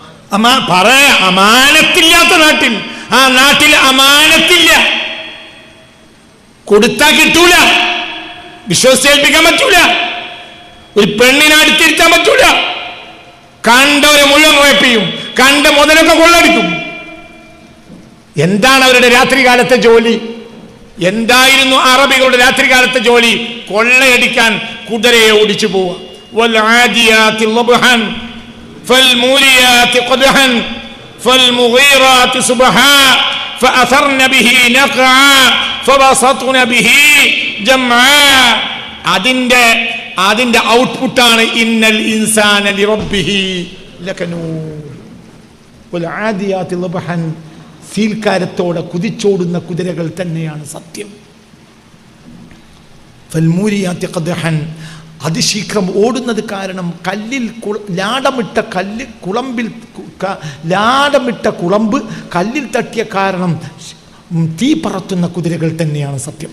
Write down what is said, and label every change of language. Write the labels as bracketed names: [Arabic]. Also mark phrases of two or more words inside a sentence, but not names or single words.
[Malayalam] അമാനത്തില്ലാത്ത നാട്ടിൽ, ആ നാട്ടിൽ അമാനത്തില്ല, കൊടുത്താൽ കിട്ടൂല, വിശ്വസിച്ചേൽപ്പിക്കാൻ പറ്റൂല, ഒരു പെണ്ണിനെ അടുത്തിരുത്താൻ പറ്റൂല, കണ്ടവരെ മുഴുവൻ റേപ്പ് ചെയ്യും, കണ്ട മുതലൊക്കെ കൊള്ളടിക്കും. എന്താണ് അവരുടെ രാത്രികാലത്തെ ജോലി? എന്തായിരുന്നു അറബികളുടെ രാത്രികാലത്തെ ജോലി? കൊള്ളയടിക്കാൻ കുതിരയെ ഓടിച്ചു പോവുക. [Arabic] والعاديات ضبحا فالموريات قدحا فالمغيرات صبحا فأثرن به نقعا فبسطن به جمعا. [Malayalam] അതിന്റെ ഔട്ട്പുട്ടാണ് [Arabic] إن الإنسان لربه لكنود. والعاديات ضبحا, [Malayalam] സീൽക്കാരത്തോടെ കുതിച്ചോടുന്ന കുതിരകൾ തന്നെയാണ് സത്യം. [Arabic] فالموريات قدحا, [Malayalam] അതിശീഘ്രം ഓടുന്നത് കാരണം കല്ലിൽ ലാടമിട്ട കുളമ്പ് കല്ലിൽ തട്ടിയ കാരണം തീ പറത്തുന്ന കുതിരകൾ തന്നെയാണ് സത്യം.